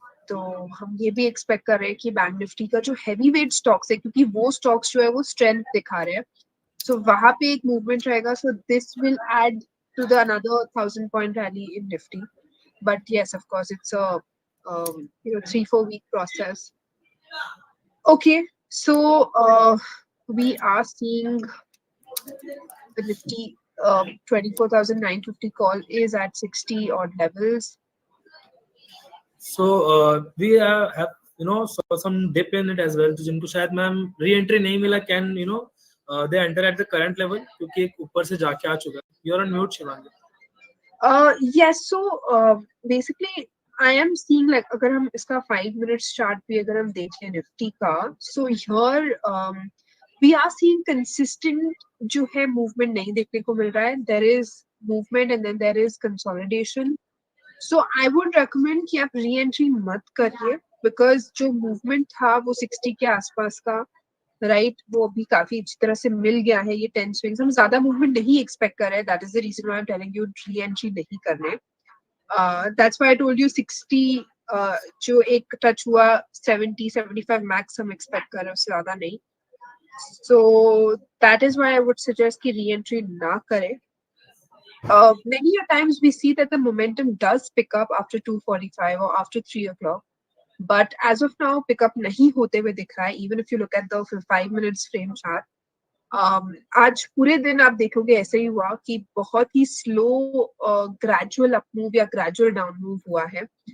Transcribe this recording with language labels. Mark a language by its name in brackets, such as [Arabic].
[Hindi] तो हम ये भी एक्सपेक्ट कर रहे हैं कि बैंक निफ्टी का जो हैवी वेट स्टॉक्स है, क्योंकि वो स्टॉक्स जो है वो स्ट्रेंथ दिखा रहे हैं, सो वहां पे एक मूवमेंट रहेगा. [English] So this will add to the another 1000 point rally in Nifty. But yes, of course it's a 3-4 week process. Okay, so we are seeing the Nifty 24,950 call is at 60 odd levels. So we have saw some dip in it as well. [Hindi] तो जिनको शायद ma'am re-entry नहीं मिला, [English] can they enter at the current level [Hindi] क्योंकि एक ऊपर से जाके आ चुका है. [English] You're on mute, [Hindi] Shivangi. [English] Yes, so basically I am seeing like [Hindi] अगर हम इसका 5 minutes chart भी अगर हम देखें निफ्टी का, [English] so here we are seeing consistent [Hindi] जो है movement नहीं देखने को मिल रहा है. [English] There is movement and then there is consolidation. So I would recommend [Hindi] कि आप re-entry मत करिए, because जो movement था वो 60 के आसपास का, राइट, वो अभी काफी अच्छी तरह से मिल गया है. ये 10 स्विंग्स हम ज्यादा मूवमेंट नहीं एक्सपेक्ट कर रहे हैं. [English] that is the reason why I am telling you reentry [Hindi] नहीं करने. [English] that's why I told you 60 [Hindi] जो एक टच हुआ 70 75 मैक्स हम एक्सपेक्ट कर रहे हैं, उससे ज्यादा नहीं. [English] so that is why I would suggest [Hindi] कि री एंट्री ना करें. [English] Many a times we see that the momentum does pick up after 2:45 or after 3 o'clock. But as of now, pick up [Hindi] नहीं होते हुए दिख रहा है. [English] Even if you look at the 5 minutes frame chart, [Hindi] आज पूरे दिन आप देखोगे ऐसे ही हुआ कि बहुत ही स्लो ग्रेजुअल अप मूव या ग्रेजुअल डाउन मूव हुआ है.